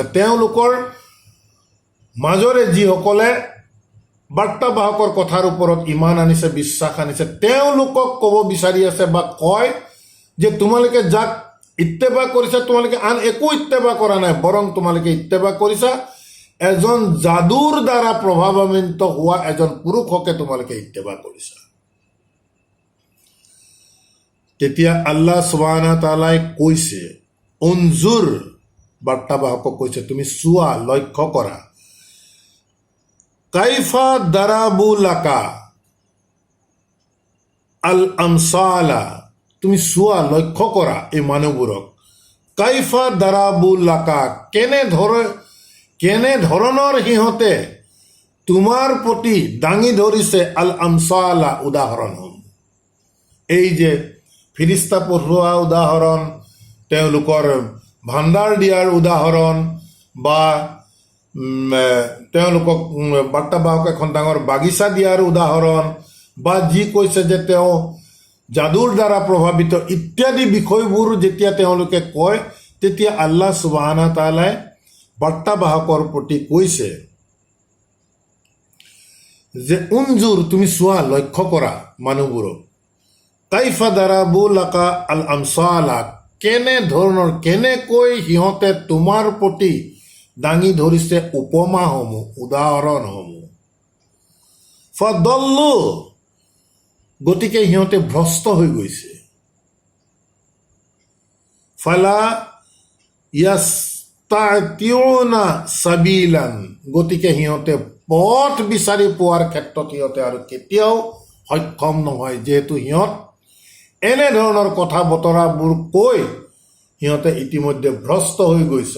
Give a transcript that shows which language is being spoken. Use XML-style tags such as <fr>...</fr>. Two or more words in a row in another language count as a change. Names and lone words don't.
<as>তেওঁলোকৰ মাজৰে যিসকলে বাৰ্তাবাহকৰ কথাৰ ওপৰত ইমান আনিছে, বিশ্বাস আনিছে, তেওঁলোকক ক'ব বিচাৰি আছে বা কয় যে তোমালোকে যাক ইত্তেবা কৰিছা, তোমালোকে আন একো ইত্তেবা কৰা নাই, বৰং তোমালোকে ইত্তেবা কৰিছা এজন যাদুৰ দ্বাৰা প্ৰভাৱান্বিত হোৱা এজন পুৰুষকে তোমালোকে ইত্তেবা কৰিছা। তেতিয়া আল্লাহ</as> <ar>سبحانه وتعالى</ar> <as>কৈছে, উনজুৰ, বাৰ্তাবাহকক কৈছে তুমি চোৱা, লক্ষ্য কৰা,</as> <ar>كيف ضربوا لك الأمثال,</ar> <as>তুমি চোৱা, লক্ষ্য কৰা এই মানুহবোৰক,</as> <ar>كيف ضربوا لك,</ar> <as>কেনে ধৰণৰ সিহঁতে তোমাৰ প্ৰতি দাঙি ধৰিছে</as> <ar>الأمثال,</ar> <as>উদাহৰণসমূহ। এই যে ফিৰিস্তা পঠোৱা উদাহৰণ, তেওঁলোকৰ ভাণ্ডাৰ দিয়াৰ উদাহৰণ, বা তেওঁলোকক বাৰ্তাবাহক এখন ডাঙৰ বাগিচা দিয়াৰ উদাহৰণ, বা যি কৈছে যে তেওঁ যাদুৰ দ্বাৰা প্ৰভাৱিত ইত্যাদি বিষয়বোৰ যেতিয়া তেওঁলোকে কয়, তেতিয়া আল্লাহ</as> <ar>سبحانه وتعالى</ar> <as>বাৰ্তাবাহকৰ প্ৰতি কৈছে যে উনজুৰ, তুমি চোৱা, লক্ষ্য কৰা মানুহবোৰক,</as> <ar>كيف ضربوا لك الأمثال,</ar> <as>কেনে ধৰণৰ, কেনেকৈ সিহঁতে তোমাৰ প্ৰতি দাঙি ধৰিছে উপমাসমূহ, উদাহৰণসমূহ। ফাদল্লু, গতিকে সিহঁতে ভ্ৰষ্ট হৈ গৈছে।</as> <ar>فلا يستطيعون سبيلا,</ar> <as>গতিকে সিহঁতে পথ বিচাৰি পোৱাৰ ক্ষেত্ৰত সিহঁতে আৰু কেতিয়াও সক্ষম নহয়, যিহেতু সিহঁত এনেধৰণৰ কথা বতৰাবোৰ কৈ সিহঁতে ইতিমধ্যে ভ্ৰষ্ট হৈ গৈছে।</as>